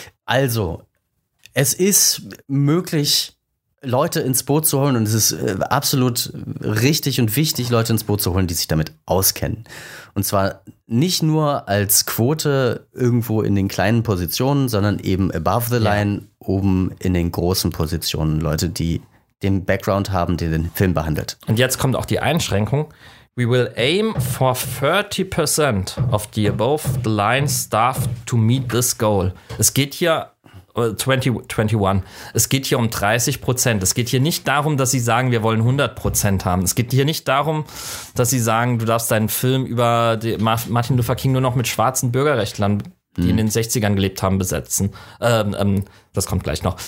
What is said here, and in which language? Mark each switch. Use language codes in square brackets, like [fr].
[de] Also, es ist möglich, Leute ins Boot zu holen, und es ist absolut richtig und wichtig, Leute ins Boot zu holen, die sich damit auskennen. Und zwar nicht nur als Quote irgendwo in den kleinen Positionen, sondern eben above the line, oben in den großen Positionen. Leute, die den Background haben, der den Film behandelt. Und jetzt kommt auch die Einschränkung. [en] We will aim for 30% of the above the line staff to meet this goal. [de] Es geht hier 21. Es geht hier um 30%. Es geht hier nicht darum, dass sie sagen, wir wollen 100% haben. Es geht hier nicht darum, dass sie sagen, du darfst deinen Film über Martin Luther King nur noch mit schwarzen Bürgerrechtlern, die in den 60ern gelebt haben, besetzen. Das kommt gleich noch.